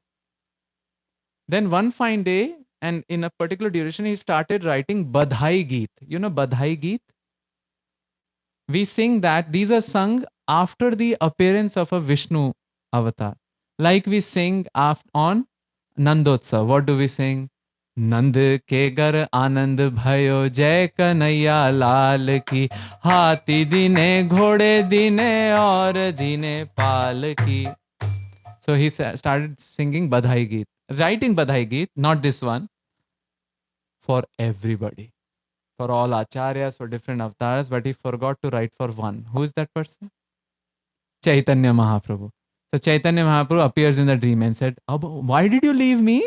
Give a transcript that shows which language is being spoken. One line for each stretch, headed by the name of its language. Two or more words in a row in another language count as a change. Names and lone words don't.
English: Then one fine day, and in a particular duration, he started writing
Hindi: बधाई गीत.
English: You know
Hindi: बधाई गीत?
English: We sing that. These are sung after the appearance of a Vishnu avatar. Like we sing on Nandotsav. What do we sing?
Hindi: नंद के घर आनंद भयो जय कन्हैया लाल की हाथी दीने घोड़े दीने और दीने पाल की.
English: So he started singing
Hindi: बधाई गीत,
English: writing
Hindi: बधाई गीत,
English: not this one, for everybody, for all acharyas, for different avatars, but he forgot to write for one. Who is that person? Chaitanya Mahaprabhu. So Chaitanya Mahaprabhu appears in the dream and said, why did you leave me?